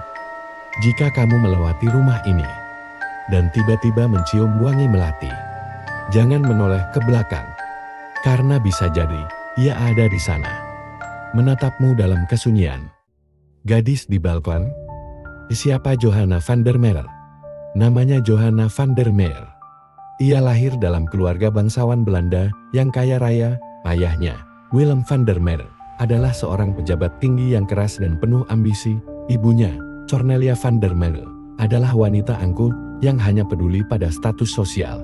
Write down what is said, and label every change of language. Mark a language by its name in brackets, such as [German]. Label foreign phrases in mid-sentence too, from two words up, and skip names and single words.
[Indonesian] Jika kamu melewati rumah ini, dan tiba-tiba mencium wangi melati, jangan menoleh ke belakang. Karena bisa jadi, ia ada di sana, menatapmu dalam kesunyian. Gadis di balkon? Siapa Johanna van der Meer? Namanya Johanna van der Meer. Ia lahir dalam keluarga bangsawan Belanda yang kaya raya. Ayahnya, Willem van der Meer, adalah seorang pejabat tinggi yang keras dan penuh ambisi. Ibunya, Cornelia van der Meer, adalah wanita angkuh yang hanya peduli pada status sosial.